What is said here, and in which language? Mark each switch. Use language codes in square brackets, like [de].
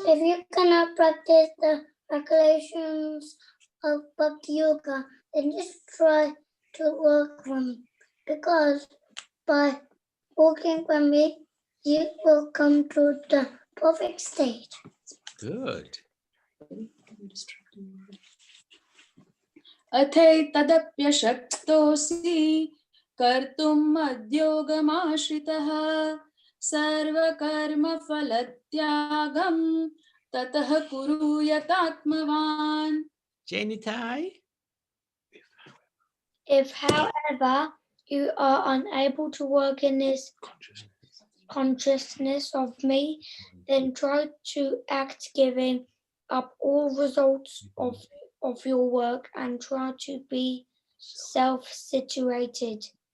[en] If you cannot practice the regulations of Bhakti Yoga, then just try to work from it. Because by working from it, you will come to the perfect state. Good. [sa] अथैतदप्यशक्तोऽसि कर्तुम् मद्योगमाश्रितः सर्वकर्मफलत्यागं ततः कुरु यतात्मवान्. Jainitai. [en] If, however, you are unable to work in this consciousness of me, then try to act giving up all results of your work and try to be self-situated.